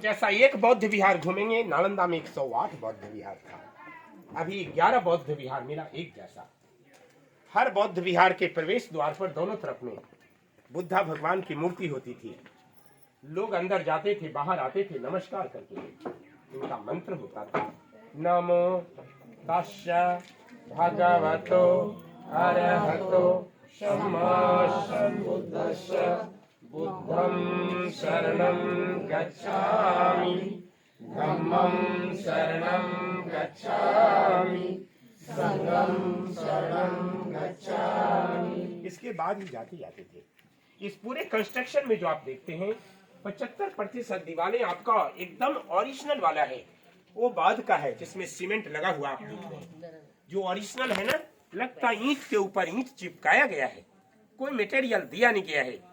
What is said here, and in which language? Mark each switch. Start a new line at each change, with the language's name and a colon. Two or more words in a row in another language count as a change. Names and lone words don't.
Hindi: जैसा एक बौद्ध विहार घूमेंगे, नालंदा में 108 बौद्ध विहार था, अभी 11 बौद्ध विहार मिला एक जैसा। हर बौद्ध विहार के प्रवेश द्वार पर दोनों तरफ में बुद्धा भगवान की मूर्ति होती थी। लोग अंदर जाते थे, बाहर आते थे, नमस्कार करते थे। इनका मंत्र होता था,
Pali: नमो तस्य भगवतो अरहतो सम्मा सम्बुद्धस्य बुद्धं शरणं गच्छामि धम्मं शरणं गच्छामि संघं शरणं गच्छामि।
Hindi: इसके बाद ही जाते जाते थे। इस पूरे कंस्ट्रक्शन में जो आप देखते हैं 75% दीवारें आपका एकदम ओरिजिनल वाला है, वो बाद का है जिसमें सीमेंट लगा हुआ आप देख रहे हैं। जो ओरिजिनल है ना, लगता ईंट के ऊपर ईंट चिपकाया गया है, कोई मटेरियल दिया नहीं गया है।